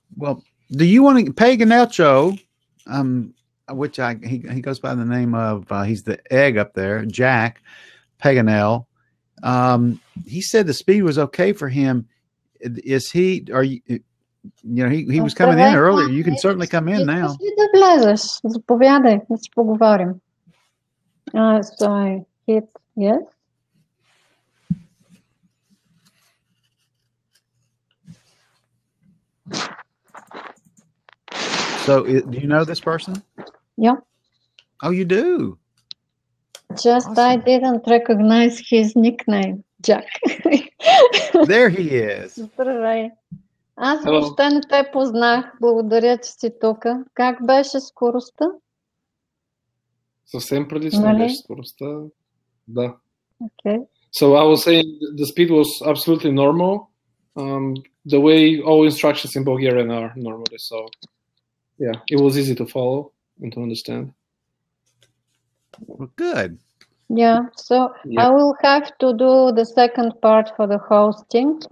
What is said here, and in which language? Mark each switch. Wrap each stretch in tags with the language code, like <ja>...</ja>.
<en>Well, do you want to Paganelcho? Which he goes by the name of he's the egg up there, Jack Paganel. He said the speed was okay for him. Is he? Are you? He was coming in earlier. You can certainly come in now.</en> <bg>Да влезеш, заповядай, да си поговорим.</bg> <en>So I hit yes. So, do you know this person? Yeah. Oh, you do? Just awesome. I didn't recognize his nickname, Jack. There he is.</en> <bg>Здравей. Аз въобще не те познах. Благодаря, че си тук. Как беше скоростта? Съвсем прилично беше скоростта. Да.</bg> <en>Okay. So I was saying the speed was absolutely normal. The way all instructions in Bulgarian are normally. So yeah, it was easy to follow and to understand. Well, good. Yeah, so I will have to do the second part for the hosting.</en>